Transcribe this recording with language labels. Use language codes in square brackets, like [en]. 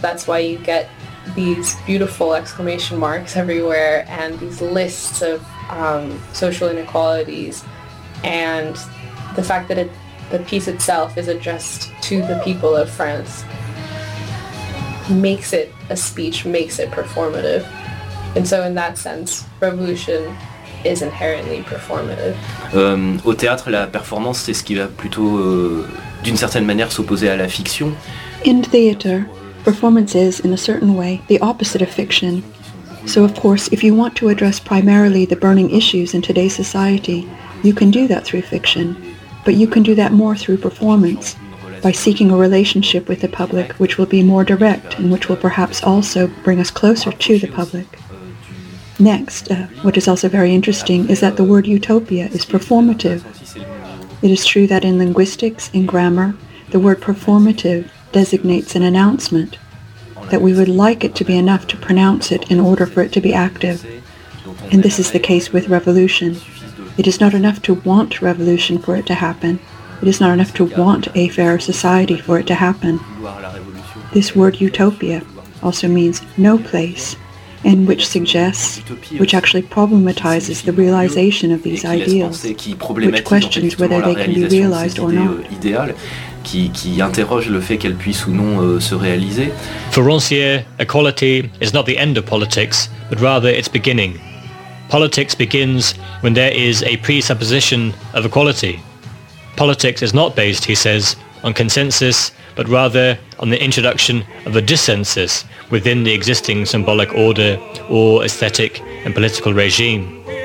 [en] That's why you get these beautiful exclamation marks everywhere and these lists of social inequalities, and the fact that the piece itself is addressed to the people of France makes it a speech, makes it performative. And so in that sense, revolution is inherently performative. [fr] Au théâtre, la performance, c'est ce qui va plutôt, d'une certaine manière, s'opposer à la fiction. [en] In theatre, performance is, in a certain way, the opposite of fiction. So of course, if you want to address primarily the burning issues in today's society, you can do that through fiction, but you can do that more through performance, by seeking a relationship with the public which will be more direct and which will perhaps also bring us closer to the public. Next, what is also very interesting is that the word utopia is performative. It is true that in linguistics, in grammar, the word performative designates an announcement, that we would like it to be enough to pronounce it in order for it to be active. And this is the case with revolution. It is not enough to want revolution for it to happen. It is not enough to want a fairer society for it to happen. This word utopia also means no place, and which suggests, which actually problematizes the realization of these ideals, which questions whether they can be realized or not. [fr] Qui interroge le fait qu'elle puisse ou non se réaliser. [en] For Rancière, equality is not the end of politics, but rather its beginning. Politics begins when there is a presupposition of equality. Politics is not based, he says, on consensus, but rather on the introduction of a dissensus within the existing symbolic order or aesthetic and political regime.